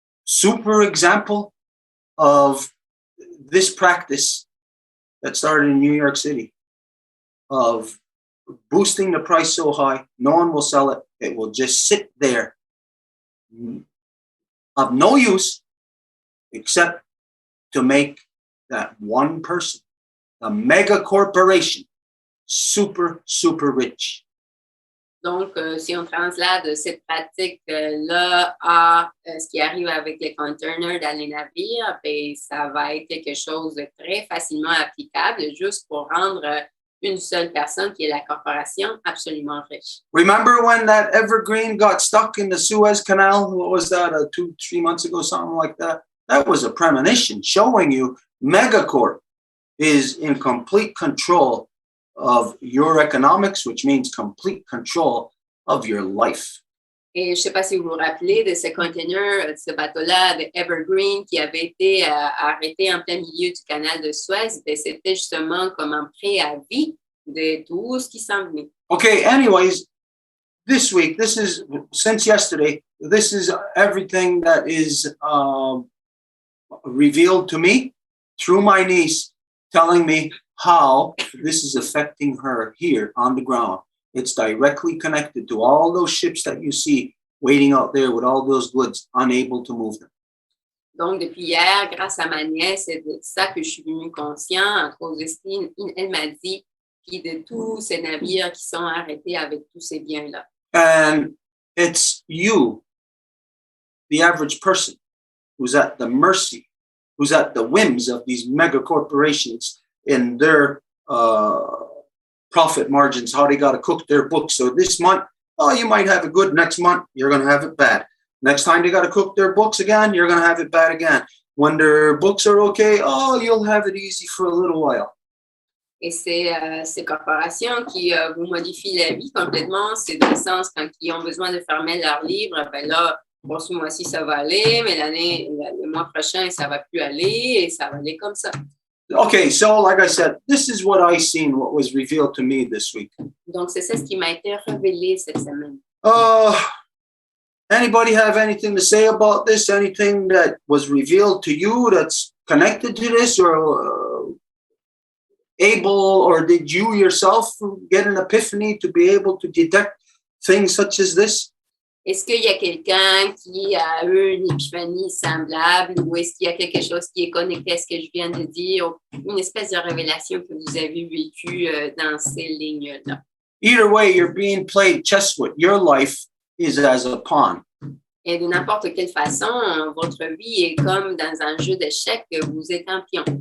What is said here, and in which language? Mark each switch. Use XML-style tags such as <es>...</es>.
<en>Super example of this practice that started in New York City of boosting the price so high, no one will sell it. It will just sit there of no use except to make that one person, a mega corporation, super, super rich.</en> <fr>Donc, si on translate cette pratique-là à ce qui arrive avec les containers dans les navires, ben, ça va être quelque chose de très facilement applicable juste pour rendre une seule personne, qui est la corporation, absolument riche.</fr> <en>Remember when that Evergreen got stuck in the Suez Canal? What was that, 2-3 months ago, something like that? That was a premonition showing you Megacorp is in complete control of your economics, which means complete control of your life.</en> <fr>Et je ne sais pas si vous vous rappelez de ce container, de ce bateau-là, de Evergreen, qui avait été arrêté en plein milieu du canal de Suez. C'était justement comme un préavis de tout ce qui s'en venait.</fr> <en>Okay, anyways, this week, this is, since yesterday, this is everything that is revealed to me through my niece telling me how this is affecting her here on the ground It's directly connected to all those ships that you see waiting out there with all those goods, unable to move them.</en> <fr>Donc, depuis hier, grâce à ma nièce, c'est de ça que je suis devenue conscient. En cause de Christine, elle m'a dit, puis de tous ces navires qui sont arrêtés avec tous ces biens-là.</fr> <en>And it's you, the average person, who's at the mercy, who's at the whims of these mega corporations in their profit margins, how they got to cook their books. So this month, oh, you might have it good. Next month, you're going to have it bad. Next time they got to cook their books again, you're going to have it bad again. When their books are okay, oh, you'll have it easy for a little while.</en> <fr>Et c'est ces corporations qui vous modifient la vie complètement. C'est dans le sens, quand ils ont besoin de fermer leurs livres, ben là, bon, ce mois-ci, ça va aller, mais le mois prochain, ça va plus aller, et ça va aller comme ça.</fr> <en>Okay, so like I said, this is what I seen, what was revealed to me this week.</en> <fr>Donc, c'est ça ce qui m'a été révélé cette semaine.</fr> <en>Anybody have anything to say about this? Anything that was revealed to you that's connected to this, or able, or did you yourself get an epiphany to be able to detect things such as this?</en> <fr>Est-ce qu'il y a quelqu'un qui a eu une épiphanie semblable, ou est-ce qu'il y a quelque chose qui est connecté à ce que je viens de dire, une espèce de révélation que vous avez vécue dans ces lignes-là?</fr> <en>Either way, you're being played chess with. Your life is as a pawn.</en> <fr>Et de n'importe quelle façon, votre vie est comme dans un jeu d'échecs, vous êtes un pion.</fr>